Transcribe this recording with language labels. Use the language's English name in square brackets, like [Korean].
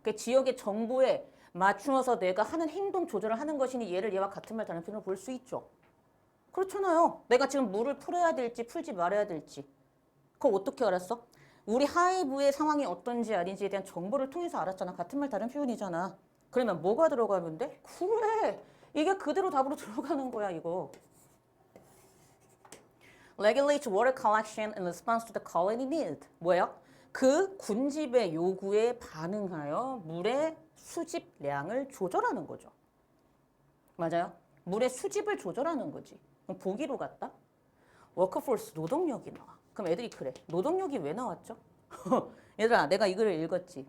[Korean] 그 지역의 정보에 맞추어서 내가 하는 행동 조절을 하는 것이니 얘를 얘와 같은 말 다른 표현으로 볼 수 있죠. 그렇잖아요. 내가 지금 물을 풀어야 될지 풀지 말아야 될지. 그걸 어떻게 알았어? 우리 하이브의 상황이 어떤지 아닌지에 대한 정보를 통해서 알았잖아. 같은 말 다른 표현이잖아. 그러면 뭐가 들어가면 돼? 그래. 이게 그대로 답으로 들어가는 거야, 이거. [English] Regulate water collection in response to the colony need. [Korean] 뭐예요? 그 군집의 요구에 반응하여 물의 수집량을 조절하는 거죠. 맞아요? 물의 수집을 조절하는 거지. 그럼 보기로 갔다? 워크포스 노동력이 나와. 그럼 애들이 그래. 노동력이 왜 나왔죠? 얘들아, 내가 이 글을 읽었지.